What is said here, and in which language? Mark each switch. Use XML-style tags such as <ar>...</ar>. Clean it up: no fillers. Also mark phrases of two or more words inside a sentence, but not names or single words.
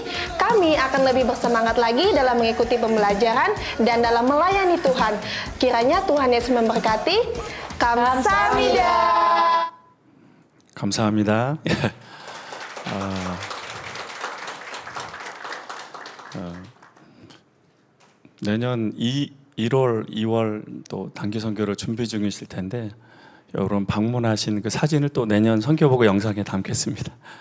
<id>Kami akan lebih bersemangat lagi dalam mengikuti pembelajaran dan dalam melayani Tuhan. Kiranya Tuhan Yesus memberkati.</id> <ko>감사합니다. 감사합니다. 내년 1월, 2월 또 단기 선교를 준비 중이실 텐데 여러분 방문하신 그 사진을 또 내년 선교보고 영상에 담겠습니다.</ko>